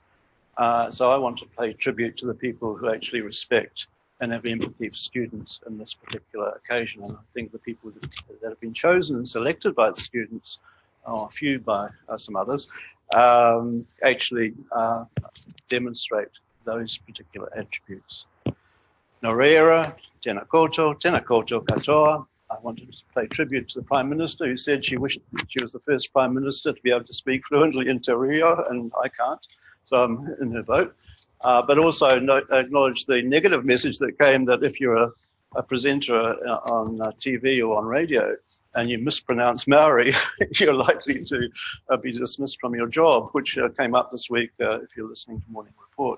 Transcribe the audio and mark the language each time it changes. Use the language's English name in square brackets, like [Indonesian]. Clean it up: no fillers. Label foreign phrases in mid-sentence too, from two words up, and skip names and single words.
[English] So I want to pay tribute to the people who actually respect and have empathy for students in this particular occasion. And I think the people that have been chosen and selected by the students, or a few by some others, actually demonstrate those particular attributes. [Māori] Norera, tēnā koutou katoa. [English] I wanted to pay tribute to the Prime Minister, who said she wished she was the first Prime Minister to be able to speak fluently in Te Reo, and I can't, so I'm in her vote. But also acknowledge the negative message that came that if you're a presenter on TV or on radio and you mispronounce Maori, you're likely to be dismissed from your job, which came up this week if you're listening to Morning Report.